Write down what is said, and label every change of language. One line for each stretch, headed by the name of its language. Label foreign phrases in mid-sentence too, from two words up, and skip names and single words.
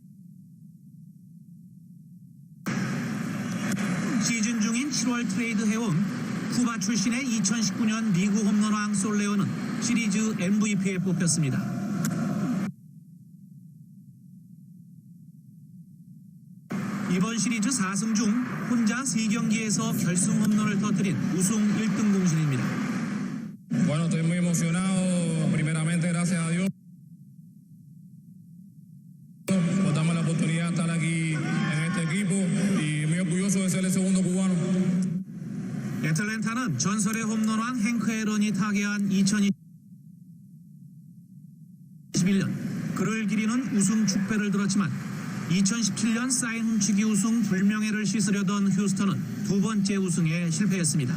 Korean: 시즌 중인 7월 트레이드 해온 쿠바 출신의 2019년 리그 홈런왕 솔레오는 시리즈 MVP에 뽑혔습니다. 이번 시리즈 4승 중 혼자 3경기에서 결승 홈런을 터뜨린 우승 1등 공신입니다.
Spanish: Bueno, estoy muy emocionado. Primeramente, gracias a Dios por darme la oportunidad de estar aquí en este equipo y muy orgulloso de ser el segundo cubano.
Korean: 애틀랜타는 전설의 홈런왕 행크 앨런이 타계한 2021년 그를 MLB는 우승 축배를 들었지만 2017년 사인 훔치기 우승 불명예를 씻으려던 휴스턴은 두 번째 우승에 실패했습니다.